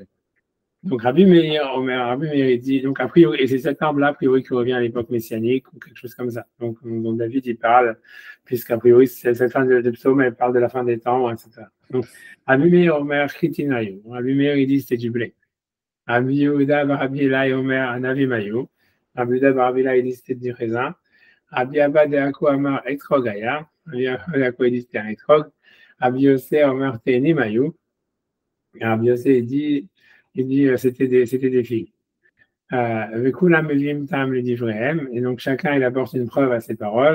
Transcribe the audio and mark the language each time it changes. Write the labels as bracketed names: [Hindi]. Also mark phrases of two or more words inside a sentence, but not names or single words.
[French] Donc Rabbi Meir, il dit, donc a priori, et c'est cet arbre-là, a priori, qui revient à l'époque messianique ou quelque chose comme ça. Donc David, il parle, puisqu'a priori, cette fin de psaume, elle parle de la fin des temps, etc. Donc, [Hebrew] רבי מאיר אומר חיטין היו. [French] Rabbi Meir, il dit, c'était du blé. [Hebrew] רבי יהודה רבי אלעאי אומר ענבים היו. [French] Rabbi Yehuda, Rabbi Elai, il dit, c'était du raisin. [Hebrew] רבי אבא דמן עכו אמר אתרוג היה. [French] Rabbi Deako, il dit, c'était un etrog. [Hebrew] רבי יוסף אומר תאנים היו. [French] Et Rabbi Yosef, il dit c'était des filles. Et donc chacun il apporte une preuve à ses paroles.